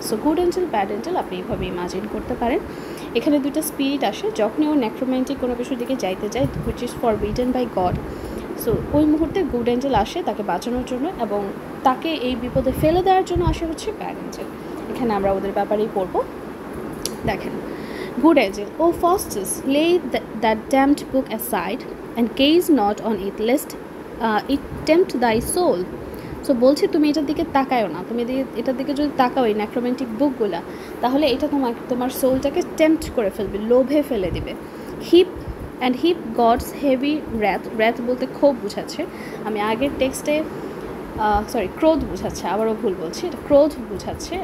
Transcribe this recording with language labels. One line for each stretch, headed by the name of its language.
Bangla: So good Angel bad Angel আপনি এইভাবে imagine করতে পারেন। এখানে দুটো স্পিরিট আসে যখনই ও নেক্রোম্যান্টিক কোনো কিছুর দিকে যাইতে যায়
English: Which is forbidden by God.
Bangla: So ওই মুহূর্তে গুড এঞ্জেল আসে তাকে বাঁচানোর জন্য এবং তাকে এই বিপদে ফেলে দেওয়ার জন্য আসে হচ্ছে ব্যাড এঞ্জেল। এখানে আমরা ওদের ব্যাপারেই পড়বো। দেখেন,
English: Good angel, O Faustus, lay that damned book aside and gaze not on it lest it tempt thy soul.
Bangla: So বলছে তুমি এটার দিকে তাকায়ও না, তুমি এটার দিকে যদি তাকাও এই নেক্রোম্যান্টিক বুকগুলা, তাহলে এটা তোমার সোলটাকে টেম্পট করে ফেলবে, লোভে ফেলে দিবে।
English: heap God's heavy wrath
Bangla: বলতে ক্ষোভ বুঝাচ্ছে। আমি আগের টেক্সটে ক্রোধ বুঝাচ্ছে, আবারও ভুল বলছি, এটা ক্রোধ বুঝাচ্ছে।